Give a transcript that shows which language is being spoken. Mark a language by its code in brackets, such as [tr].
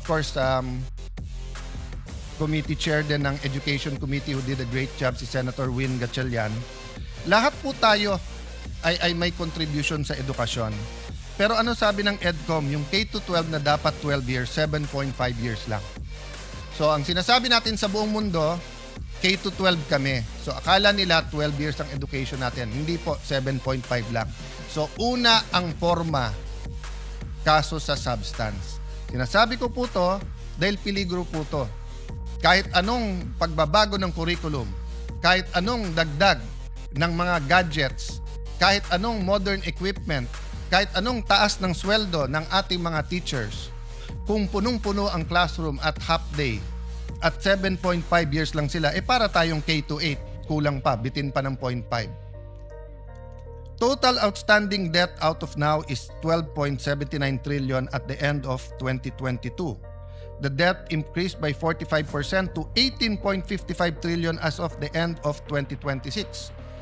[en] Of course, committee chair [tl] din ng [en] Education Committee who did a great job, si Senator Win Gatchalian. [tl] Lahat po tayo ay may contribution sa edukasyon. Pero ano sabi ng EDCOM, yung K-12 na dapat 12 years, 7.5 years lang. So ang sinasabi natin sa buong mundo, K-12 kami. So akala nila 12 years ang education natin. Hindi po, 7.5 lang. So una ang forma, kaso sa substance. Sinasabi ko po to dahil peligro po to. Kahit anong pagbabago ng curriculum, kahit anong dagdag ng mga gadgets, kahit anong modern equipment, kahit anong taas ng sweldo ng ating mga teachers, kung punong-puno ang classroom at half day, at 7.5 years lang sila, para tayong K-8, kulang pa, bitin pa ng 0.5. [en] Total outstanding debt out of now is 12.79 trillion at the end of 2022. The debt increased by 45% to 18.55 trillion as of the end of 2026.